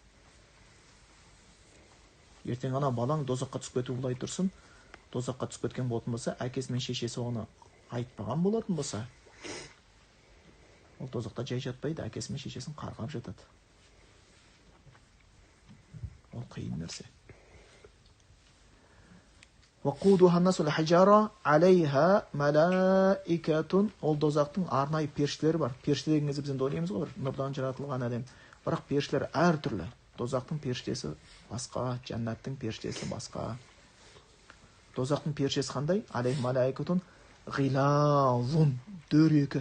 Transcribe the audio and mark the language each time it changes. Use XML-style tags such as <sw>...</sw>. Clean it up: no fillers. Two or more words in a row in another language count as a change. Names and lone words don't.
<kk>Ертең ана балаң дозаққа түсіп кету былай тұрсын, дозаққа түсіп кеткен болатын болса, әкесі мен шешесі оны айтпаған болатын болса, ол дозақта жай жатпайды, әкесі мен шешесін қарғап жатады. Ол қиын нәрсе.</kk> <ar>وَقُودُهَا النَّاسُ الْحِجَارَةُ عَلَيْهَا مَلَائِكَةٌ.</ar> <kk>Ол дозақтың арнайы періштелері бар. Періште деген кезде біз енді ойлаймыз ғой, бір нұрдан жаратылған әлем. Бірақ періштелер әртүрлі. Дозақтың періштесі басқа, жәннаттың періштесі басқа. Дозақтың періштесі қандай?</kk> <ar>عليها ملائكة غلاظ,</ar> <kk>дөрекі.</kk>